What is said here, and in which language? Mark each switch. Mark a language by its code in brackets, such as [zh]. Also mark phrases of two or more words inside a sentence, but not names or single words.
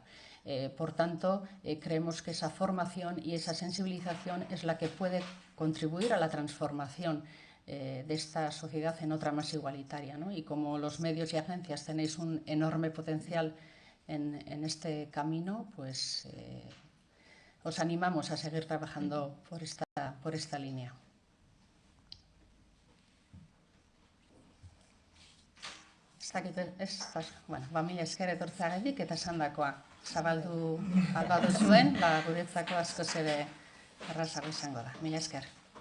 [es] Por tanto, creemos que esa formación y esa sensibilización es la que puede contribuir a la transformación de esta sociedad en otra más igualitaria, ¿no? Y como los medios y agencias tenéis un enorme potencial en este camino, pues os animamos a seguir trabajando por esta línea. [eu] Mila esker etortzeagatik eta esandakoa zabaldu albadu zuen, guretzako askoz ere errazago izango da. Mila esker.